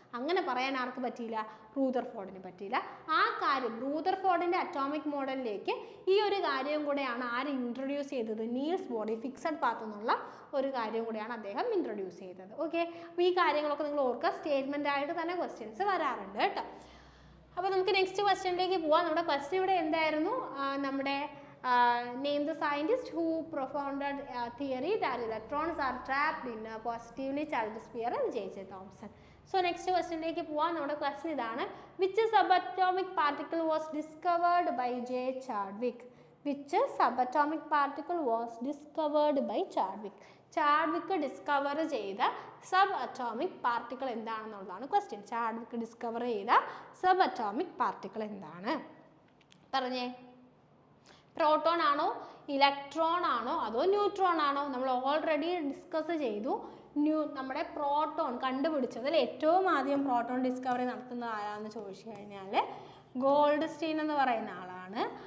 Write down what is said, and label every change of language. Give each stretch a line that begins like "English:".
Malayalam: അങ്ങനെ പറയാൻ ആർക്ക് പറ്റിയില്ല? റൂദർഫോർഡിന് പറ്റിയില്ല. ആ കാര്യം റൂദർഫോർഡിൻ്റെ അറ്റോമിക് മോഡലിലേക്ക് ഈ ഒരു കാര്യവും കൂടെയാണ് ആര് ഇൻട്രൊഡ്യൂസ് ചെയ്തത്? Niels Bohr. ഫിക്സഡ് പാത്ത് എന്നുള്ള ഒരു കാര്യം കൂടെയാണ് അദ്ദേഹം ഇൻട്രൊഡ്യൂസ് ചെയ്തത്. ഓക്കെ, അപ്പോൾ ഈ കാര്യങ്ങളൊക്കെ നിങ്ങൾ ഓർക്കുക, സ്റ്റേറ്റ്മെൻ്റ് ആയിട്ട് തന്നെ ക്വസ്റ്റ്യൻസ് വരാറുണ്ട് കേട്ടോ. അപ്പോൾ നമുക്ക് നെക്സ്റ്റ് ക്വസ്റ്റ്യനിലേക്ക് പോവാം. നമ്മുടെ ക്വസ്റ്റ്യൻ ഇവിടെ എന്തായിരുന്നു? നമ്മുടെ
English: name the scientist who propounded a theory that electrons are trapped in a positively charged sphere and J.J. Thomson. So next
Malayalam: ക്വസ്റ്റ്യനിലേക്ക് പോവാം. നമ്മുടെ ക്വസ്റ്റ്യൻ ഇതാണ്:
English: which subatomic particle was discovered by J. Chadwick? Which subatomic particle was discovered by Chadwick?
Malayalam: Chadwick discover ചെയ്ത sub atomic particle എന്താണെന്നുള്ളതാണ് question. Chadwick discover ചെയ്ത sub atomic particle എന്താണ്? പറഞ്ഞേ. Proton ആണോ, electron ആണോ, അതോ ന്യൂട്രോൺ ആണോ? നമ്മൾ ഓൾറെഡി ഡിസ്കസ് ചെയ്തു. നമ്മുടെ പ്രോട്ടോൺ കണ്ടുപിടിച്ചതിൽ ഏറ്റവും ആദ്യം പ്രോട്ടോൺ ഡിസ്കവറി നടത്തുന്നത് ആരാണെന്ന് ചോദിച്ചു കഴിഞ്ഞാൽ ഗോൾഡ്സ്റ്റീൻ എന്ന് പറയുന്ന ആളാണ്.